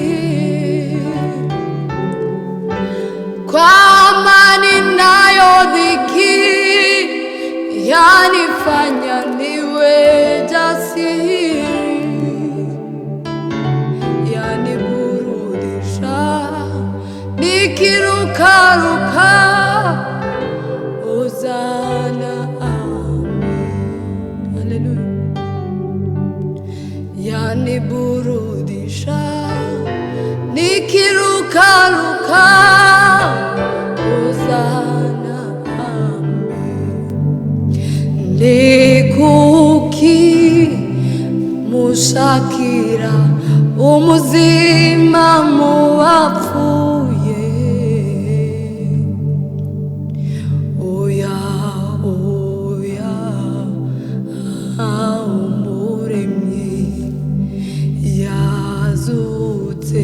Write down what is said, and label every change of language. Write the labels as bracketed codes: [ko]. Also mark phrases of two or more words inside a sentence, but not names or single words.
[sw] kwa amani nayo dhiki yanifanya niwe jasiri, yaniburudisha nikirukaruka, Hosana amen. Hallelujah. Yaniburudisha nikirukaruka, Hosana amen. [rw] Ndikuki mushakira umuzima mu bapfuye, oya oya umuremyi yazutse.